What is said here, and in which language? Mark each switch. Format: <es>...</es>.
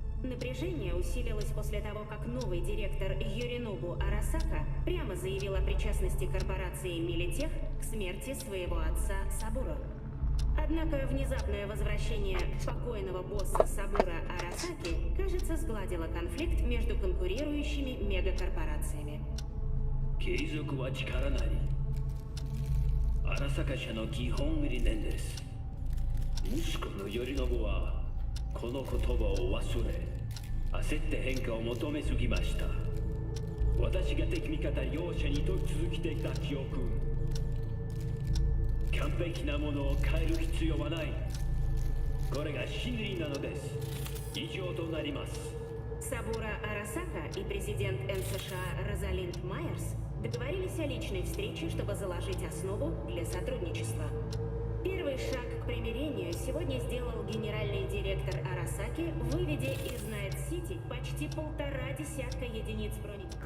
<ru>Напряжение усилилось после того, как новый директор Йоринобу Арасака прямо заявил о причастности корпорации Мелитех к смерти своего отца Сабуро. Однако внезапное возвращение покойного босса Сабуро Арасаки, кажется, сгладило конфликт между конкурирующими мегакорпорациями.</ru> <ja>継続は力なり。荒坂社の基本理念です。息子の頼信はこの言葉を忘れ、焦って変化を求めすぎました。私が敵味方両者にと続けてきた記憶。完璧なものを変える必要はない。これが真理なのです。以上となります。</ja> <ru>Сабуро Арасака и президент НСШ Розалинд Майерс договорились о личной встрече, чтобы заложить основу для сотрудничества. Первый шаг к примирению сегодня сделал генеральный директор Арасаки, выведя из Найт-Сити почти 1,5 десятка единиц брони.</ru>